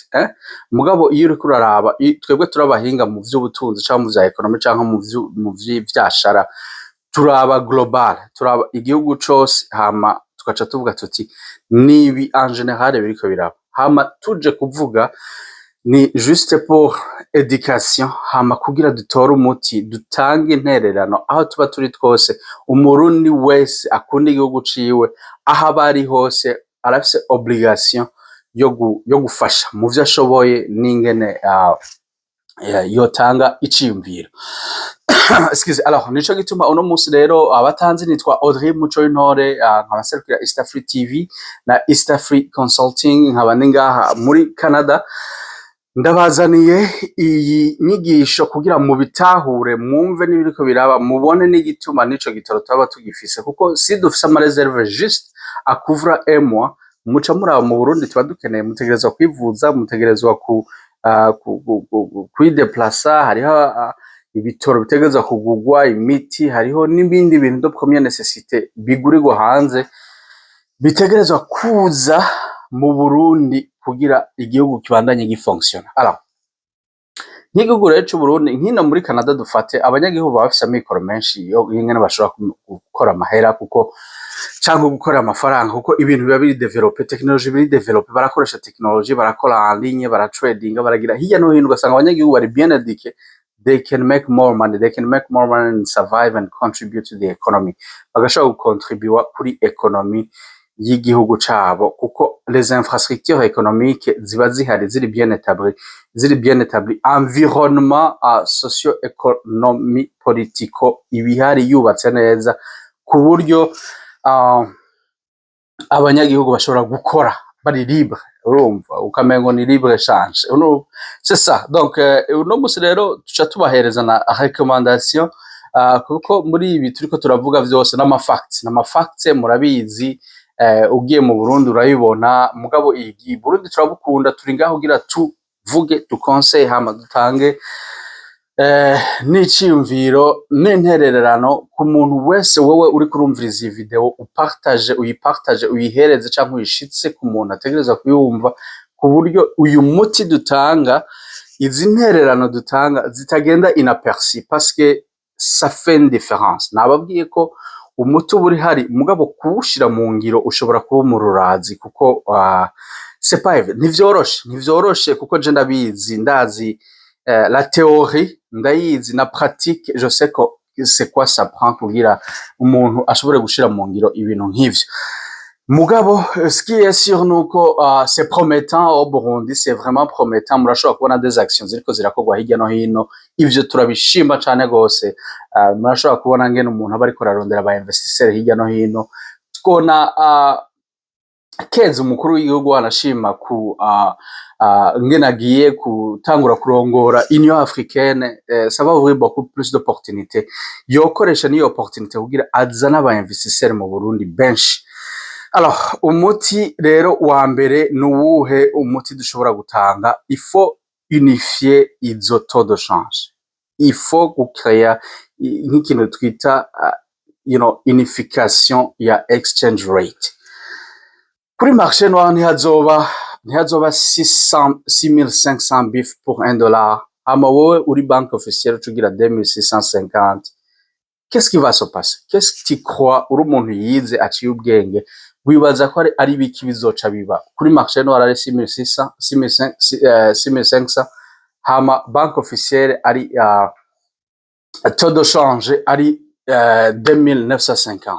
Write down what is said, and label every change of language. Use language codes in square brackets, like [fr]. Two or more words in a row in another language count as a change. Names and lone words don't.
[rn] Mugabo iyo uriko uraraba, twebwe turabahinga mu vy'ubutunzi canke mu vya economy canke mu vy'ashara, turaba global, turaba igihugu cose, hama tugaca tuvuga tuti nibi [fr] en général [rn] biriko biraba, hama tuje kuvuga ni [fr] juste pour education, [rn] hama kugira dutore umuti, dutange intererano aho tuba turi twose. Umurundi wese akunda igihugu ciwe, aho abari hose arafise obligation yo gufasha mu vyo ashoboye n'ingene yotanga iciyumviro. Excuse. Alors nico gituma uno musi rero abatanzi nitwa Audrey Muco w'Intore, nkaba serukira East Africa TV na East Africa Consulting, nkaba ningaha muri Canada. Ndabazaniye iyi nyigisho kugira mu bitahure, mwumve n'ibiriko biraba, mubone n'igituma nico gitoro twaba tugifise, kuko si dufise ama reserve juste akuvura emwa. Muca muraba mu Burundi tuba dukeneye, mutegerezwa kwivuza, mutegerezwa kwideplaça, hariho ibitoro bitegerezwa kugurwa, imiti, hariho n'ibindi bintu [fr] de première nécessité [rn] bigurirwa hanze bitegerezwa kuza mu Burundi kugira igihugu kibandanye gifonctiona. Alors nk'igihugu rero c'u Burundi, nkino muri Canada dufate, abanyagihugu baba bafise amikoro menshi yo ingene bashobora gukora amahera kuko canke gukora amafaranga, kuko ibintu biba biri develope, technology biri develope, barakoresha technology, barakora [fr] en ligne, [rn] baratradinga, baragira hirya no hino, ugasanga abanyagihugu bari [fr] bien éduqués, [en] they can make more money, they can make more money and survive and contribute to the economy, [rn] bagashobora gukontribuwa kuri economy y'igihugu cabo, kuko [fr] les infrastructures économiques [rn] ziba zihari ziri [fr] bien établi, environnement socio-économie politico [rn] ibihari yubatse neza ku buryo abanyagihugu bashobora gukora bari libre, urumva ukamengo ni [fr] libre échange, c'est ça. [rn] Donc uno musi rero tuca tubahereza na recommandation kuko muri ibi turiko turavuga vyose n'amafacts murabizi, ugiye mu Burundi urayibona, mugabo iyi Burundi turabukunda, turi ngaho kugira tuvuge dukonseil hama dutange n'iciyumviro n'intererano ku muntu wese wewe uri kurumviriza iyi video, uyipartage uyihereze canke uyishitse ku muntu ategereza kuyumva, ku buryo uyu muti dutanga, izi ntererano dutanga zitagenda inaperçu, [fr] parce que ça fait une différence. [rn] Nababwiye ko umuti uba uri hari, mugabo kuwushira mu ngiro ushobora kuba umururazi, kuko [fr] c'est pas évident, [rn] ntivyoroshe kuko je ndabizi, ndazi [fr] la théorie [rn] ndayizi, na pratique [fr] je sais que c'est quoi ça prend [rn] kugira umuntu ashobore gushira mu ngiro ibintu nk'ivyo. [fr] Mugabo ce qui est sûr nuko c'est promettant au Burundi, c'est vraiment promettant, [rn] murashobora kubona [fr] des actions [rn] ziriko zirakorwa hirya no hino, ivyo turabishima cane gose. Murashobora kubona ngene umuntu aba ariko ararondera aba investisseurs hirya no hino, tukona keza umukuru w'igihugu anashima ku ngene agiye gutangura kurongora Union Africaine, [fr] ça va ouvrir beaucoup plus d'opportunités, [rn] yokoresha niyo opportunité kugira azana aba investisseurs mu Burundi benshi. Alors umuti rero wa mbere nuwuhe umuti dushobora gutanga? [fr] Il faut unifier izo taux de change, il faut gucrea [rn] nk'ikintu twita [fr] unification ya [en] exchange rate. [rn] Kuri [fr] marché noir [rn] ntihazoba 6500 bif pour $1, hama wowe uri [fr] banque officielle [rn] ucugira 2650. [fr] Qu'est-ce qui va se passer? Qu'est-ce que tu crois? [rn] Uri umuntu yize aciye ubwenge, wibaza ko ari biki bizoca biba kuri [fr] marché noir [rn] ari 6500, hama [fr] banque officielle [rn] ari [fr] taux de change [rn] ari 2950.